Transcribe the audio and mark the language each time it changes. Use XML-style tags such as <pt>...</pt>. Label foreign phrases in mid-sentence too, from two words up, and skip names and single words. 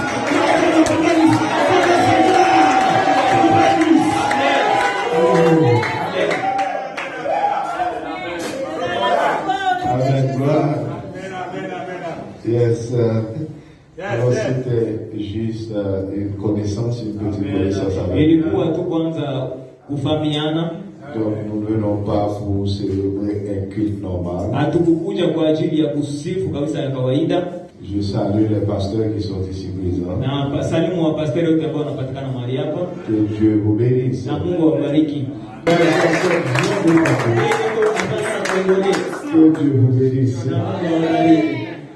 <fr>Que le Seigneur vous bénisse. Que le Seigneur vous bénisse. Amen. Gloire. Yes. Alors c'était juste une connaissance, une petite connaissance avec</fr> <sw>Ilikuwa tu kwanza kufahamiana.</sw> <fr>Donc nous ne venons pas pour célébrer un culte normal.</fr> <sw>Hatukukuja kwa ajili ya kusifu kabisa ya kawaida.</sw> <fr>Je salue les pasteurs qui sont ici présents.</fr> <sw>Na salimu wa pasteri wote ambao wanapatikana mahali hapa.</sw> <fr>Que Dieu vous bénisse.</fr> <sw>Na Mungu awabariki.</sw> <fr>Que Dieu vous bénisse.</fr> <sw>Na Mungu awabariki.</sw>